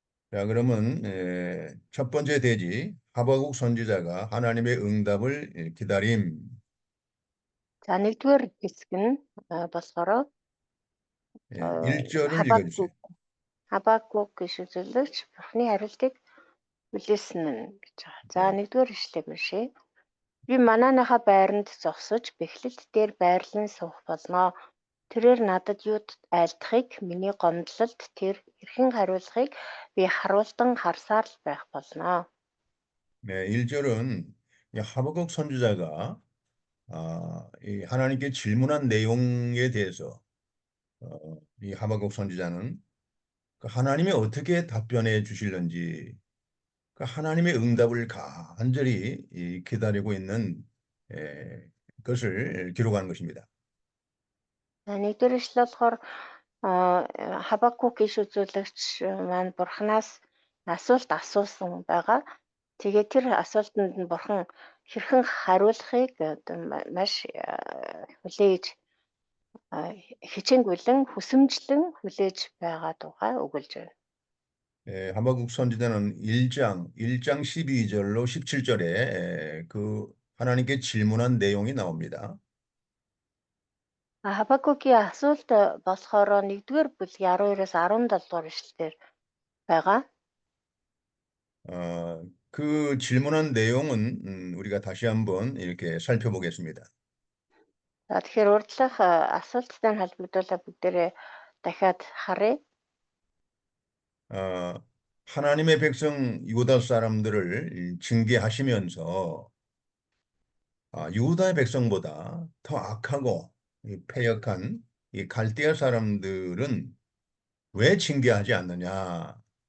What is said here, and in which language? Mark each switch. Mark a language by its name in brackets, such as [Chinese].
[Korean] 자, 그러면 첫 번째 대지 하박국 선지자가 하나님의 응답을 기다림. [Mongolian] За нэгдүгээр хэсэг нь болохоор [Korean] 1절을 읽어주세요. [Mongolian] Хабакук гэж үзүүлэгч бурхны хариултыг хүлээсэн нь гэж байгаа. За нэгдүгээр эшлэл уншъя. Би манааныхаа байранд зогсож бэхлэлт дээр байрлан суух болно. Тэрээр надад юу айлдахыг миний гомдлолд тэр хэрхэн хариулахыг би харуулдан харсаар л байх болно. [Korean] 네, 1절은 하박국 선지자가 이 하나님께 질문한 내용에 대해서 이 하박국 선지자는 하나님이 어떻게 답변해 주실는지 그 하나님의 응답을 간절히 기다리고 있는 것을 기록하는 것입니다. [Mongolian] Нэгдүгээр ишлэл болохоор Хабакук иш үзүүлэгч маань Бурханаас асуулт асуусан байгаа. Тэгээд тэр асуултанд нь Бурхан хэрхэн хариулахыг маш хүлээж хичээнгүйлэн хүсэмжлэн хүлээж байгаа тухай өгүүлж байна. [Korean] 하박국 선지자는 1장 12절로 17절에 그 하나님께 질문한 내용이 나옵니다. [Mongolian] Хабакукийн асуулт болохоор 1-р бүлгийн 12-оос 17-р ишлэлээр байгаа. [Korean] 그 질문한 내용은 우리가 다시 한번 이렇게 살펴보겠습니다. [Mongolian] За тэгэхээр урдлах асуулттай холбогдуулаад бүгдээрээ дахиад харъя. [Korean] 하나님의 백성 유다 사람들을 징계하시면서 유다의 백성보다 더 악하고 패역한 이 갈대아 사람들은 왜 징계하지 않느냐?